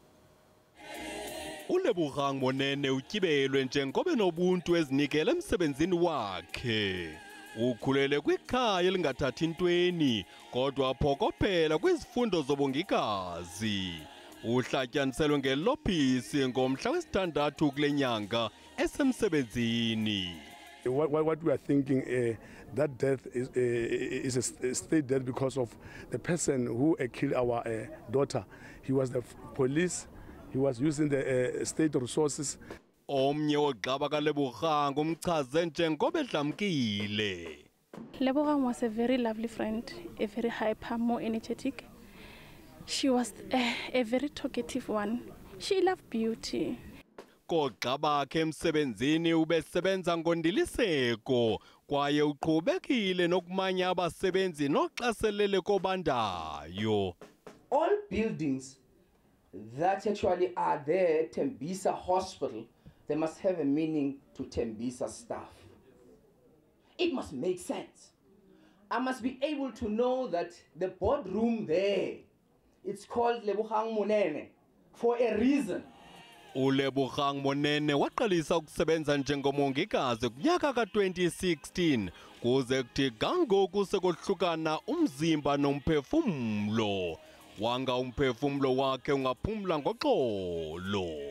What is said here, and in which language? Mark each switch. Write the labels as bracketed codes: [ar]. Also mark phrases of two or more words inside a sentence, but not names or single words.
[xh] uLebogang Munene utyibelwe njengoba nobuntu ezinikele emsebenzini wakhe. Ukhulele kwikhaya elingathathi ntweni kodwa aphokophela kwizifundo zobongikazi. Uhlatyanyiselwe ngelophisi ngomhla wesithandathu kule nyanga esemsebenzini. [en] What we are thinking, that death is a state death because of the person who killed our daughter. He was the police. He was using the state resources. [xh] Omnye ogxaba kaLebogang umchaze njengoba edlamkile. [en] Lebogang was a very lovely friend, a very hyper, more energetic. She was a very talkative one. She loved beauty. [xh] Koogxa bakhe emsebenzini ubesebenza ngondiliseko kwaye uqhubekile nokumanya abasebenzi noxaselele kobandayo. [en] All buildings that actually are there, Thembisa Hospital, they must have a meaning to Thembisa staff. It must make sense. I must be able to know that the boardroom there, it's called Lebogang Munene for a reason. [xh] uLebogang Munene waqalisa ukusebenza njengomongikazi kunyaka ka-2016 kuze kuthi kangoku sekohlukana umzimba nomphefumlo. Wanga umphefumlo wakhe ungaphumla ngoxolo.